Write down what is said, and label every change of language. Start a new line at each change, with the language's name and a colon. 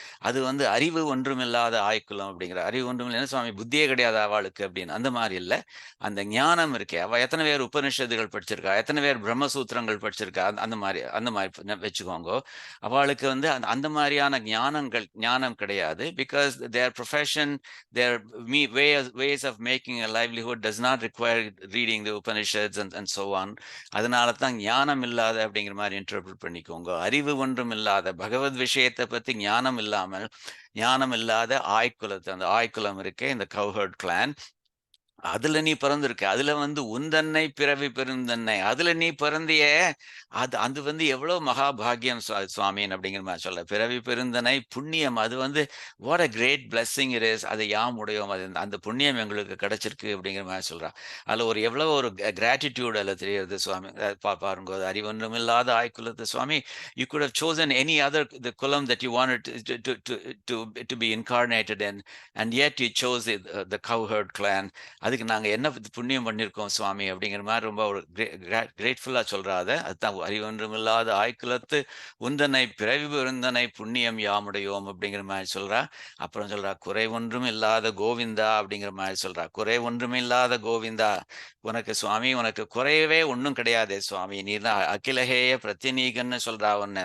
Tamil: அது வந்து அறிவு ஒன்றுமில்லாத ஆய்குலம் அப்படிங்கிற, அறிவு ஒன்றுமில்லை சுவாமி, புத்தியே கிடையாது அவளுக்கு அப்படின்னு. அந்த மாதிரி இல்லை, அந்த ஞானம் இருக்கே. அவ எத்தனை பேர் உபனிஷத்துகள் படிச்சிருக்கா, எத்தனை பேர் பிரம்மசூத்திரங்கள் படிச்சிருக்கா, அந்த மாதிரி வச்சுக்கோங்க. அவளுக்கு வந்து அந்த மாதிரியான ஞானம் கிடையாது.
English: Because their profession, their ways of making a livelihood does not require reading the Upanishads and so on.
Tamil: அதனால தான் ஞானம் இல்லாத அப்படிங்கிற மாதிரி இன்டர்பிரட் பண்ணிக்கோங்க. அறிவு ஒன்றும் இல்லாத, பகவத் விஷயத்தை பத்தி ஞானம் இல்லாத ஆய்குலத்தை, அந்த ஆய்குலம் இருக்கே, இந்த கவ்ஹர்ட் கிளான், அதுல நீ பிறந்திருக்க. அதுல வந்து உந்தன்னை பிறவி பெருந்தன்னை, அதுல நீ பிறந்திய, அது வந்து எவ்வளவு மகாபாகியம் சுவாமின் அப்படிங்கிற மாதிரி சொல்ல. பிறவி பெருந்தனை புண்ணியம், அது வந்து
English: What a great blessing it is.
Tamil: அதை யாம் உடையோம், அது அந்த புண்ணியம் எங்களுக்கு கிடைச்சிருக்கு அப்படிங்கிற மாதிரி சொல்றா. அதுல ஒரு எவ்வளவு ஒரு கிராட்டிடியூட் அதில் தெரியுது சுவாமி. பாருங்க, அது அறிவொன்றுமில்லாத ஆய்குலத்து சுவாமி,
English: you could have chosen any other the kulam that you wanted to be incarnated in, and yet you chose the cowherd clan.
Tamil: அதுக்கு நாங்கள் என்ன புண்ணியம் பண்ணியிருக்கோம் சுவாமி அப்படிங்கிற மாதிரி ரொம்ப ஒரு கிரேட்ஃபுல்லாக சொல்கிறாத. அதுதான் அறிவொன்றுமில்லாத ஆய்குலத்து உந்தனை பிறவி பெருந்தனை புண்ணியம் யாமுடையோம் அப்படிங்கிற மாதிரி சொல்கிறா. அப்புறம் சொல்கிறா, குறை ஒன்றும் இல்லாத கோவிந்தா அப்படிங்கிற மாதிரி சொல்கிறா. குறை ஒன்றும் இல்லாத கோவிந்தா, உனக்கு சுவாமி, உனக்கு குறையவே ஒன்றும் கிடையாது சுவாமி, நீ தான் அகிலகேய பிரத்தினீகன்னு சொல்கிறா ஒன்று.